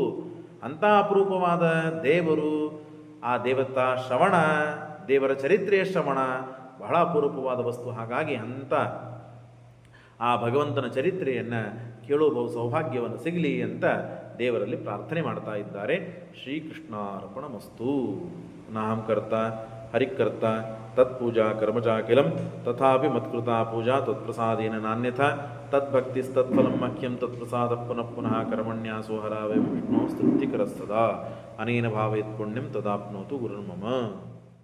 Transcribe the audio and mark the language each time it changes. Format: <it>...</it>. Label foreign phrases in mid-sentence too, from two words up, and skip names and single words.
<kn>ಅಂಥ ಅಪರೂಪವಾದ ದೇವರು, ಆ ದೇವತಾ ಶ್ರವಣ, ದೇವರ ಚರಿತ್ರೆಯ ಶ್ರವಣ ಬಹಳ ಅಪರೂಪವಾದ ವಸ್ತು. ಹಾಗಾಗಿ ಅಂಥ ಆ ಭಗವಂತನ ಚರಿತ್ರೆಯನ್ನು ಕೇಳುವ ಸೌಭಾಗ್ಯವನ್ನು ಸಿಗಲಿ ಅಂತ ದೇವರಲ್ಲಿ ಪ್ರಾರ್ಥನೆ ಮಾಡ್ತಾ ಇದ್ದಾರೆ.</kn> <sa>ಶ್ರೀಕೃಷ್ಣಾರ್ಪಣಮಸ್ತು. ನಾಹಂಕರ್ತ ಹರಿಕರ್ತ ತತ್ಪೂಜಾ ಕರ್ಮಚಾಕಿಲಂ ತಥಾಪಿ ಮತ್ಕೃತಾ ಪೂಜಾ ತತ್ಪ್ರಸಾದೇನ ನಾನ್ಯಥಾ ತದ್ಭಕ್ತಿಸ್ತತ್ಫಲಂ ಮಹ್ಯಂ ತತ್ಪ್ರಸಾದ ಪುನಃ ಪುನಃ ಕರ್ಮಣ್ಯಾಸೋ ಹರಾವೇ ವಿಷ್ಣು ಸ್ತೃಪ್ತಿಕರಸ್ತದಾ ಅನೇನ ಭಾವಯತ್ ಪುಣ್ಯಂ ತದಾಪ್ನೋತು ಗುರುರ್ಮಮ.</sa>